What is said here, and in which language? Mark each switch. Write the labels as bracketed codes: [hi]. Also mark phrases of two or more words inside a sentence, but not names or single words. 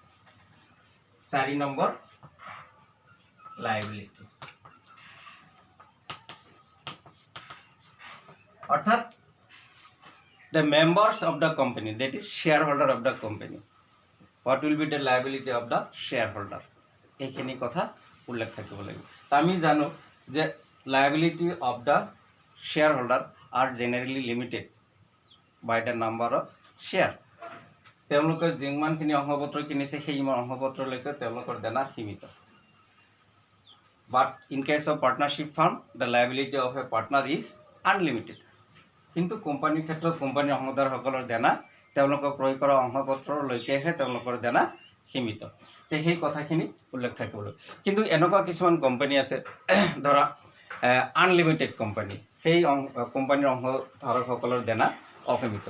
[as] 4 নম্বৰ লাইবিলিটি, অর্থাৎ [en] the members of the company, that is shareholder of the company, what will be the liability of the shareholder, [as] এইখিনি কথা উল্লেখ থাকিব লাগিব। তা আমি জানো যে [en] liability of the shareholder are generally limited by the number of share। [as] তেওঁলোকে যিমানখিনি অংশপত্ৰ কিনিছে সেই অংশপত্ৰলৈকে তেওঁলোকৰ দেনা সীমিত। [en] But in case of partnership firm, the liability of a partner is unlimited। [as] কিন্তু কোম্পানীৰ ক্ষেত্ৰত কোম্পানীৰ অংশীদাৰসকলৰ দেনা তেওঁলোকক ক্ৰয় কৰা অংশপত্ৰলৈকেহে তেওঁলোকৰ দেনা সীমিত। সেই কথাখিনি উল্লেখ থাকিব লাগিব। কিন্তু এনেকুৱা কিছুমান কোম্পানী আছে ধৰা [en] unlimited company, [as] সেই কোম্পানীৰ অংশধাৰকসকলৰ দেনা অসীমিত।